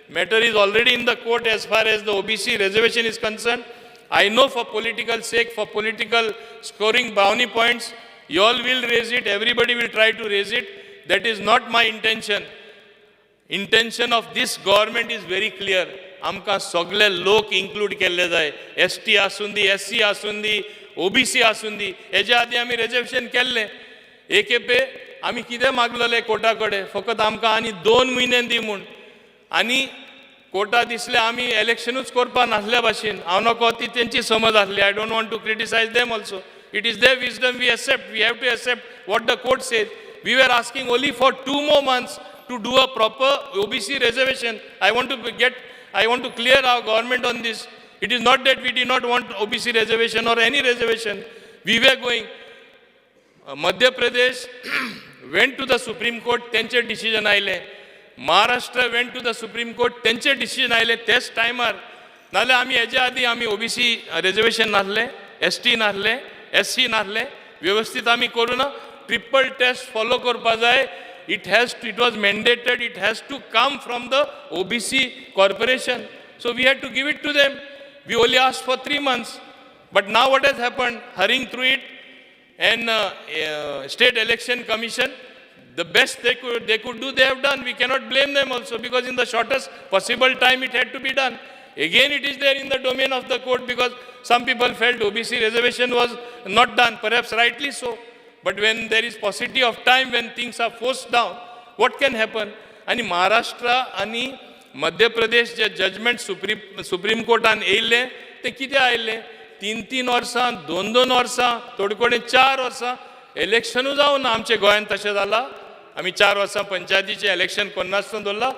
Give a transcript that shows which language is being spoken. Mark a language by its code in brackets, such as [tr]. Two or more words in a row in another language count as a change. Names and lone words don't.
[en] Matter is already in the court as far as the OBC reservation is concerned. I know for political sake, for political scoring brownie points, you all will raise it, everybody will try to raise it. That is not my intention. Intention of this government is very clear. [kok] आमकां सगळे लोक इन्क्लूड केल्ले जाय. ST आसून दी, SC आसून दी, OBC आसून दी. हेजे आदी आमी रिजर्वेशन केल्ले. एकेपे आमी कितें मागलेले कोर्टा कडेन, फकत आमकां आनी 2 म्हयने दी म्हूण. आनी कोर्टा दिसले आमी इलेक्शनूच करपा नासल्या भाशेन. हांव नको ती तेंची समज आसली. [en] I don't want to criticize them also. It is their wisdom we accept. We have to accept what the court says. We were asking only for 2 more months to do a proper OBC reservation. I want to clear our government on this. It is not that we did not want OBC reservation or any reservation. We were going. Madhya Pradesh went to the Supreme Court, [kok] त्यांचे decision आयले. [en] Maharashtra went to the Supreme Court, [kok] त्यांचे decision आयले. तेच टायमार नाल्यार आमी हेजे आदी आमी OBC reservation नासले, ST नासले, SC नासले, व्यवस्थित आमी करू ना. ट्रिपल टेस्ट फॉलो करपा जाय. [en] It was mandated, it has to come from the OBC corporation. So we had to give it to them. We only asked for 3 months. But now what has happened? Hurrying through it, and State Election Commission, the best they could do, they have done. We cannot blame them also, because in the shortest possible time it had to be done. Again, it is there in the domain of the court, because some people felt OBC reservation was not done, perhaps rightly so. But when there is paucity of time, when things are forced down, what can happen? [kok] आणि महाराष्ट्र आणि मध्य प्रदेश जे जजमेंट सुप्रीम कोर्टान येयले ते कितें आयले? 3 वर्सां, 2 वर्सां, थोडे कडेन 4 वर्सां. इलेक्शनूच जावना आमचे गोंयांत तशें जालां. आमी 4 वर्सां पंचायतीचे इलेक्शन करनासतना दवरला.